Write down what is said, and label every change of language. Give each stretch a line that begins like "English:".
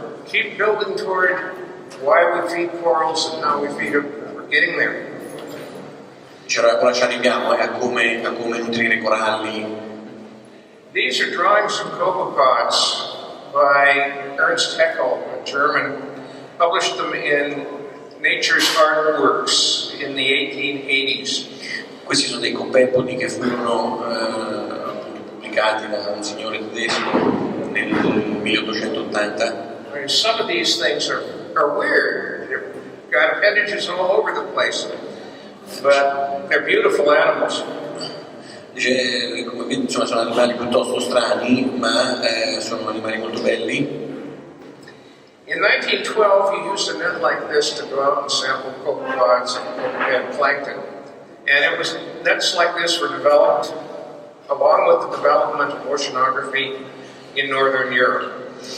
English: Keep building toward why we feed corals and how we feed them. We're getting there.
Italian: Ora ci arriviamo a come nutrire i coralli.
English: These are drawings of copepods by Ernst Haeckel, a German, published them in Nature's Artworks in the 1880s.
Italian: Questi sono dei copepodi che furono pubblicati da un signore tedesco nel 1880.
English: I mean, some of these things are weird. They've got appendages all over the place, but they're beautiful animals.
Italian: Dice, come vedi, insomma, sono animali piuttosto strani, ma sono animali molto belli.
English: In 1912, he used a net like this to go out and sample copepods and plankton. And nets like this were developed along with the development of oceanography in Northern Europe.